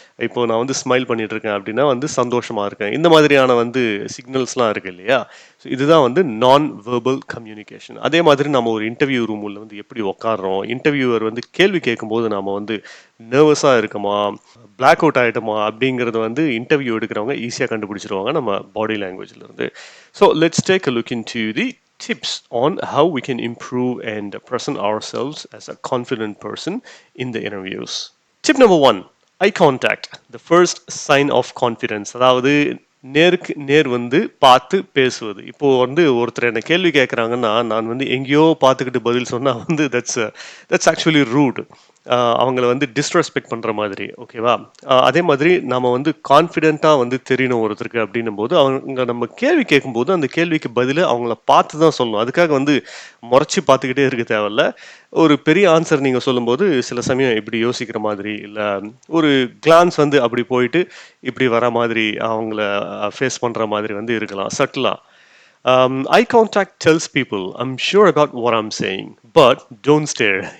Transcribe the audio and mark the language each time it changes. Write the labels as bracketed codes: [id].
[ta] இப்போ நான் வந்து ஸ்மைல் பண்ணிட்டு இருக்கேன் அப்படின்னா வந்து சந்தோஷமா இருக்கேன். இந்த மாதிரியான வந்து சிக்னல்ஸ்லாம் இருக்கு இல்லையா? ஸோ இதுதான் வந்து நான் வெர்பல் கம்யூனிகேஷன். அதே மாதிரி நம்ம ஒரு இன்டர்வியூ ரூமில் வந்து எப்படி உட்காடுறோம், இன்டர்வியூவர் வந்து கேள்வி கேட்கும்போது நாம வந்து நர்வஸாக இருக்குமா, பிளாக் அவுட் ஆகிட்டோமா அப்படிங்கிறத வந்து இன்டர்வியூ எடுக்கிறவங்க ஈஸியாக கண்டுபிடிச்சிருவாங்க நம்ம பாடி லாங்குவேஜ்ல இருந்து. [en] So let's take a look into the tips on how we can improve and present ourselves as a confident person in the interviews. Tip number 1, eye contact, the first sign of confidence. [ta] அதாவது நேருக்கு நேர் வந்து பார்த்து பேசுவது. இப்போ வந்து ஒருத்தர் என்ன கேள்வி கேட்குறாங்கன்னா நான் வந்து எங்கேயோ பார்த்துக்கிட்டு பதில் சொன்னா வந்து [en] That's actually rude. [ta] அவங்கள வந்து டிஸ்ரெஸ்பெக்ட் பண்ணுற மாதிரி. ஓகேவா? அதே மாதிரி நம்ம வந்து கான்ஃபிடென்ட்டாக வந்து தெரியணும் ஒருத்தருக்கு அப்படின்னும் போது அவங்க நம்ம கேள்வி கேட்கும்போது அந்த கேள்விக்கு பதில் அவங்கள பார்த்து தான் சொல்லணும். அதுக்காக வந்து முறைச்சி பார்த்துக்கிட்டே இருக்க தேவையில்ல. ஒரு பெரிய ஆன்சர் நீங்கள் சொல்லும்போது சில சமயம் இப்படி யோசிக்கிற மாதிரி, இல்லை ஒரு கிளான்ஸ் வந்து அப்படி போயிட்டு இப்படி வர மாதிரி அவங்கள ஃபேஸ் பண்ணுற மாதிரி வந்து இருக்கலாம் சட்டிலாக. [en] Eye contact tells people I'm sure about what I'm saying, but don't stare.